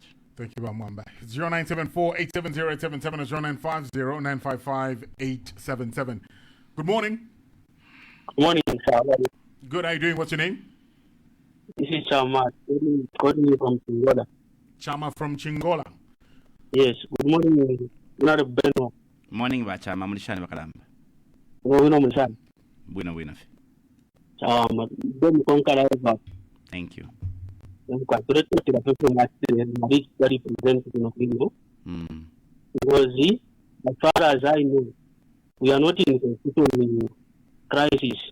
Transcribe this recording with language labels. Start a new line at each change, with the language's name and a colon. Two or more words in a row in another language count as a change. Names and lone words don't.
English: Thank you, Mwamba. It's 0974-870-877 and 0950-955-877. Good morning. Good morning, sir. Good. How are you doing? What's your name? This is Chama. Calling you from Chingola. Chama from Chingola. Yes. Good morning. Not a Beno. Morning, Chama.
Bemba: Mulishani bakalamba. Bueno, Mulishani.
English: Bueno. Chama. Don't conquer. Thank you. Because as far as I know, we are not in a constitutional crisis.